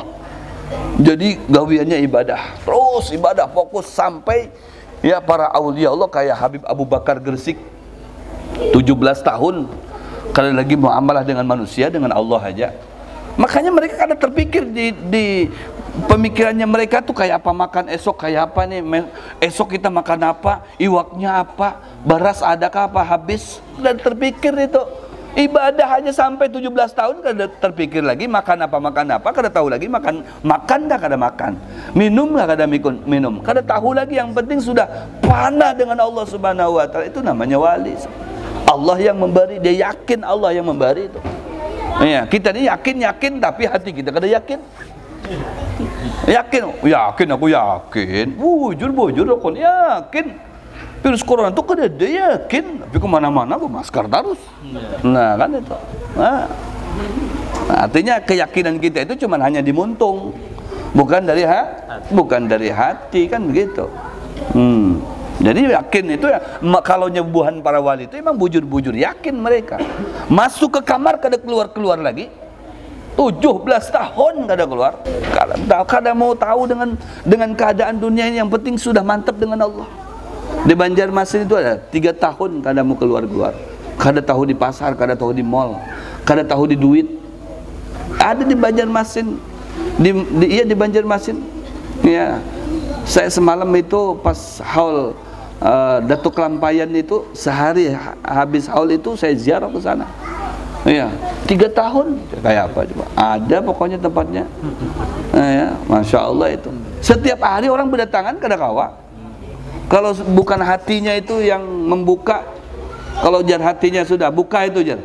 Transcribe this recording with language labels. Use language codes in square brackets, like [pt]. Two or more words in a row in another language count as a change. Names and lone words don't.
[bjn] Jadi gawiannya ibadah, terus ibadah fokus sampai para aulia Allah kayak Habib Abu Bakar Gresik 17 tahun kali lagi muamalah dengan manusia, dengan Allah aja. Makanya mereka kadang terpikir di pemikirannya mereka tuh kayak apa makan esok, kayak apa nih esok kita makan apa, iwaknya apa, beras adakah apa habis. Dan terpikir itu ibadah hanya sampai 17 tahun kada terpikir lagi makan apa, kada tahu lagi makan dah kada makan, minum lah kada minum, kada tahu lagi. Yang penting sudah panah dengan [ar] الله سبحانه وتعالى, [bjn] itu namanya wali. Allah yang memberi, dia yakin Allah yang memberi itu. Ya, kita ini yakin tapi hati kita kada yakin. Yakin aku yakin. Bujur aku yakin. Virus corona itu kada ada yakin, tapi kemana-mana bermasker terus. Nah kan itu. Nah, artinya keyakinan kita itu cuma hanya dimuntung, bukan dari hati kan begitu. Jadi yakin itu ya, kalau nyembuhan para wali itu emang bujur-bujur yakin mereka. Masuk ke kamar kada keluar lagi. 17 tahun kada keluar. Kada mau tahu dengan keadaan dunia ini, yang penting sudah mantap dengan Allah. Di Banjarmasin itu ada 3 tahun kada mau keluar. Kada tahu di pasar, kada tahu di mall, kada tahu di duit. Ada di Banjarmasin. Di Banjarmasin. [id] Ya. Saya semalam itu pas haul Datuk Lampayan itu, sehari habis haul itu saya ziarah ke sana. [bjn] Iya, 3 tahun kayak apa coba? Ada pokoknya tempatnya. Ya, [ar] ما شاء الله [bjn] itu. Setiap hari orang berdatangan kada kawa. Kalau bukan hatinya itu yang membuka, kalau jar hatinya sudah buka itu jar.